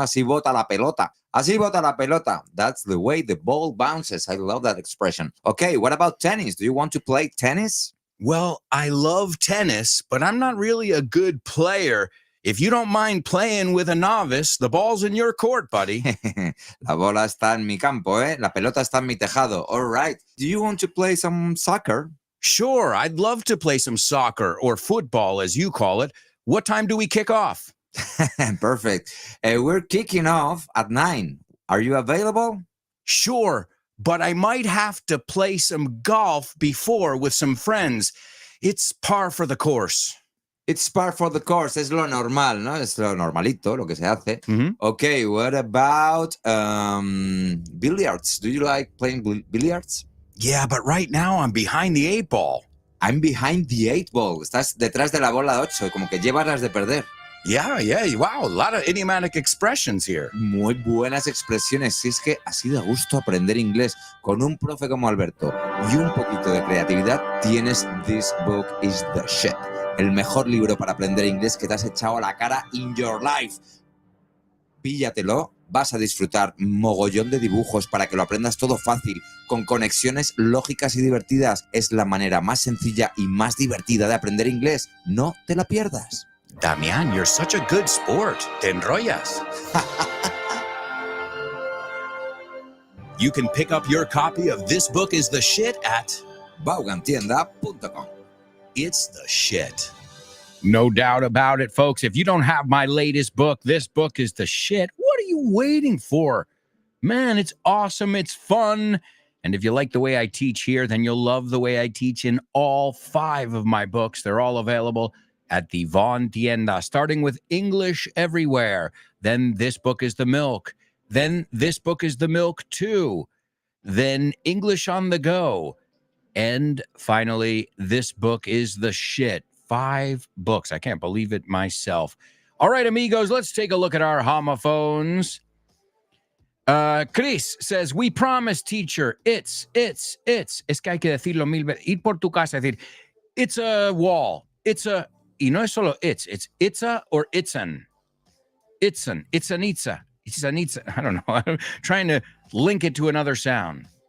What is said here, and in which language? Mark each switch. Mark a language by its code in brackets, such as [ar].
[es] Así bota la pelota. Así bota la pelota. [en] That's the way the ball bounces. I love that expression. Okay, what about tennis? Do you want to play tennis? Well, I love tennis, but I'm not really a good player. If you don't mind playing with a novice, the ball's in your court, buddy. [es] La bola está en mi campo, ¿eh? La pelota está en mi tejado. [en] All right. Do you want to play some soccer? Sure, I'd love to play some soccer or football, as you call it. What time do we kick off? Perfect. We're kicking off at 9. Are you available? Sure, but I might have to play some golf before with some friends. It's par for the course. It's par for the course. [es] Es lo normal, ¿no? Es lo normalito, lo que se hace. Mhm. [en] Okay, what about billiards? Do you like playing billiards? Yeah, but right now I'm behind the 8 ball. I'm behind the 8 ball. [es] Estás detrás de la bola 8, como que llevas las de perder. [en] Yeah, wow, a lot of idiomatic expressions here. [es] Muy buenas expresiones. Si es que así da gusto aprender inglés con un profe como Alberto y un poquito de creatividad, tienes This Book is the Shit. El mejor libro para aprender inglés que te has echado a la cara [en] in your life. [es] Píllatelo, vas a disfrutar mogollón de dibujos para que lo aprendas todo fácil, con conexiones lógicas y divertidas. Es la manera más sencilla y más divertida de aprender inglés. No te la pierdas. [en] Damian, you're such a good sport. [es] Te enrollas. [en] You can pick up your copy of This Book is the Shit at Vaughantienda.com. It's the shit. No doubt about it, folks. If you don't have my latest book, This Book is the Shit, what are you waiting for? Man, it's awesome. It's fun. And if you like the way I teach here, then you'll love the way I teach in all 5 of my books. They're all available at the Von Tienda, starting with English Everywhere. Then This Book is the Milk. Then This Book is the Milk 2. Then English on the Go. And finally, This Book is the Shit. 5 books. I can't believe it myself. All right, amigos, let's take a look at our homophones. Chris says, we promise, teacher. It's. [es] Es que hay que decirlo 1000 veces. Ir por tu casa, decir, [en] it's a wall. [es] It's a, y no es solo it's a or it's an. [en] It's an itza. I don't know. I'm trying to link it to another sound.